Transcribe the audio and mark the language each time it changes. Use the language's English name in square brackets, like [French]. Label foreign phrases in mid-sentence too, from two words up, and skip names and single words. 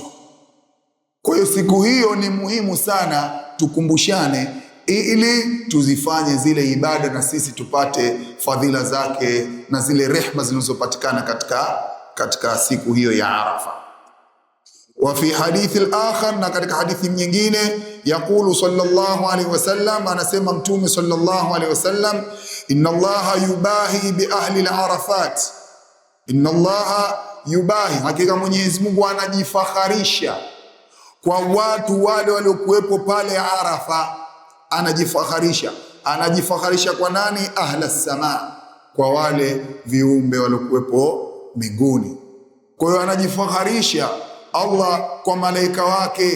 [Swahili] Kwa hiyo siku hiyo ni muhimu sana tukumbushane ili tuzifanye zile ibada na sisi tupate fadhila zake na zile rehma zinazopatikana katika siku hiyo ya Arafa. [Arabic] وفي الحديث الآخر, [Swahili] na katika hadithi nyingine, [Arabic] يقول صلى الله عليه وسلم, [Swahili] anasema Mtume [Arabic] صلى الله عليه وسلم، إن الله يباهي بأهل عرفات. إن الله يباهي, [Swahili] hakika Mwenyezi Mungu anajifakharisha kwa watu wale waliokuwepo pale Arafa. Anajifakharisha kwa nani? [Arabic] أهل السماء, [Swahili] kwa wale viumbe waliokuwepo mbinguni. Kwa hiyo anajifakharisha Allah kwa malaika wake.